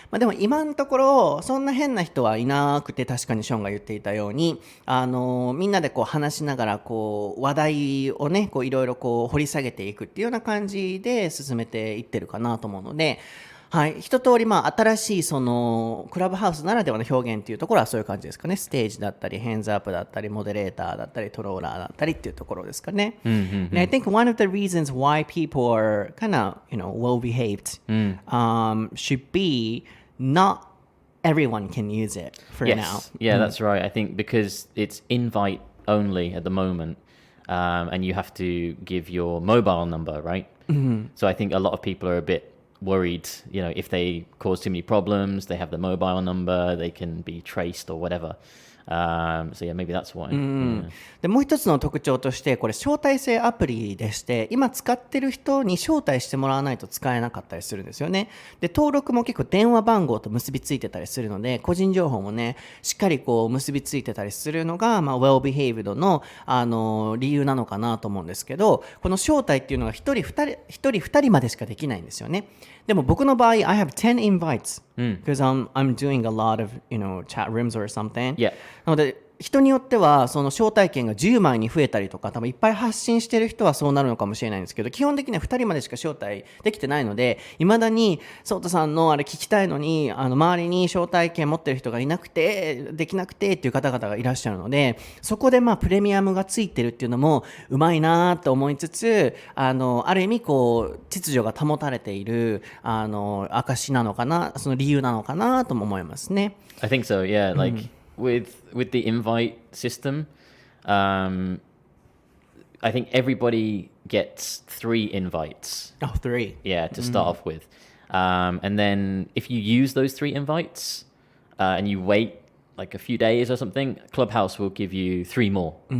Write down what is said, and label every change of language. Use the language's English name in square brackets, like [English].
[Japanese] でも今のところそんな変な人はいなくて、確かにショーンが言っていたようにみんなでこう話しながらこう話題をね、こういろいろこう掘り下げていくっていうような感じで進めていってるかなと思うので、はい、一通り新しいそのクラブハウスならではの表現っていうところはそういう感じですかね。ステージだったり、ヘンズアップだったり、モデレーターだったり、トローラーだったりっていうところですかね。 [English] And I think one of the reasons why people are kind of, well behaved, should be not everyone can use it for now. Yeah, that's right. I think because it's invite only at the moment, and you have to give your mobile number, right? So I think a lot of people are a bit worried, if they cause too many problems, they have the mobile number, they can be traced or whatever. So yeah, maybe that's why. Yeah. [Japanese] でもう一つの特徴としてこれ招待制アプリでして今使ってる人に招待してもらわないと使えなかったりするんですよね。で登録も結構電話番号と結びついてたりするので個人情報もねしっかりこう結びついてたりするのが、 [English] well behaved [Japanese] の、理由なのかなと思うんですけどこの招待っていうのが1人2人までしかできないんですよね。でも僕の場合 [English] I have 10 invites because I'm doing a lot of chat rooms or something、 Yeah. [Japanese] なので人によってはその招待券が10枚に増えたりとか多分いっぱい発信してる人はそうなるのかもしれないんですけど基本的には2人までしか招待できてないのでいまだにソータさんのあれ聞きたいのに周りに招待券持ってる人がいなくてできなくてっていう方々がいらっしゃるのでそこでプレミアムがついてるっていうのもうまいなと思いつつある意味こう秩序が保たれている証なのかなその理由なのかなとも思いますね。 [English] I think so, yeah. With the invite system, I think everybody gets 3 invites. Oh, 3. Yeah, to start off with. And then if you use those 3 invites and you wait like a few days or something, Clubhouse will give you 3 more.